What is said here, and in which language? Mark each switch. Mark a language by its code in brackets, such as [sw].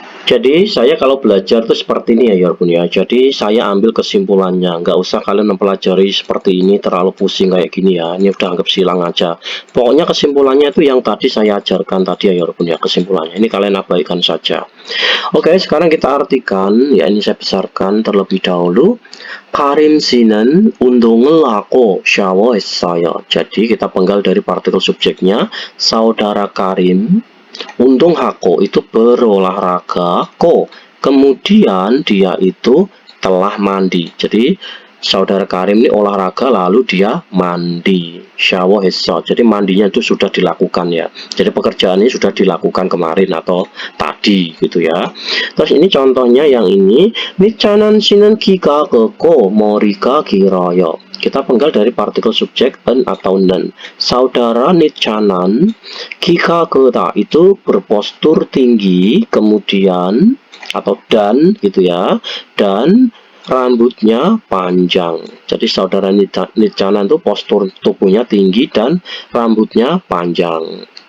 [id] Jadi saya kalau belajar tuh seperti ini ya Yorpun ya. Jadi saya ambil kesimpulannya, nggak usah kalian mempelajari seperti ini terlalu pusing kayak gini ya. Ini udah anggap silang aja. Pokoknya kesimpulannya itu yang tadi saya ajarkan tadi ya Yorpun ya, kesimpulannya. Ini kalian abaikan saja. Oke, sekarang kita artikan ya, ini saya besarkan terlebih dahulu. [ko] Karim 씨는 운동을 하고 샤워했어요. [id] Jadi kita penggal dari partikel subjeknya, saudara Karim 운동하고 itu berolahraga, ko kemudian dia itu telah mandi. Jadi saudara Karim ini olahraga lalu dia mandi. [ko] 샤워했어. [id] Jadi mandinya itu sudah dilakukan ya. Jadi pekerjaannya sudah dilakukan kemarin atau tadi gitu ya. Terus ini contohnya yang ini, [ko] 니찬한 씨는 키가 크고 머리가 길어요. [id] Kita penggal dari partikel subjek en atau nen. Saudara Nichanan kika keta itu berpostur tinggi, kemudian atau dan gitu ya, dan rambutnya panjang. Jadi saudara Nichanan itu postur tubuhnya tinggi dan rambutnya panjang.